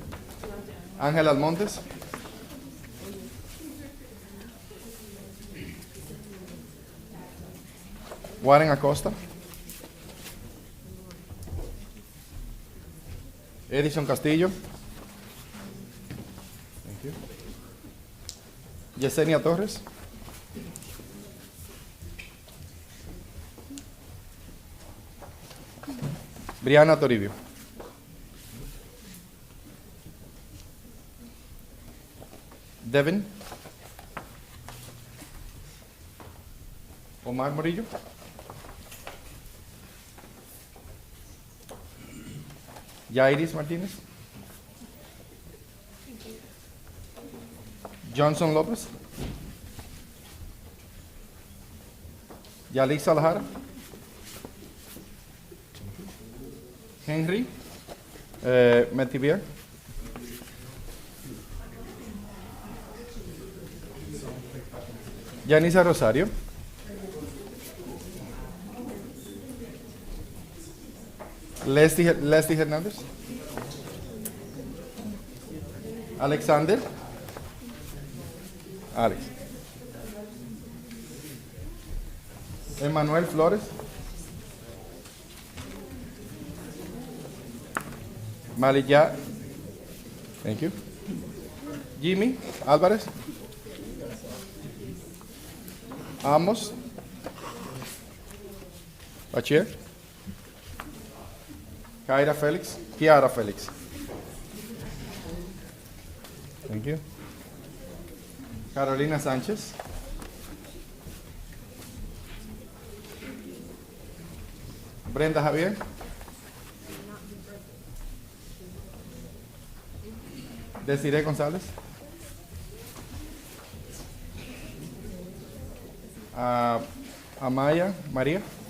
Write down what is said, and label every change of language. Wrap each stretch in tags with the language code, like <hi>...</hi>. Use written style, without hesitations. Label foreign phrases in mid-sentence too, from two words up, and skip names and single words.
<en>Ángel Almontes? Warren Acosta? Edison Castillo? Thank you. Yesenia Torres? Brianna Toribio? Devin? Omar Morillo? Jairis Martínez? Johnson López? Yalixa Lajara? Henry? Metivier? Yanisa Rosario? Leslie Hernández? Alexander? Alex. Emmanuel Flores? Malilla? Thank you. Jimmy Álvarez? Amos? Bachir? Kiara Felix. Thank you. Carolina Sánchez. Brenda Javier. Desiree González. Amaya María.</en>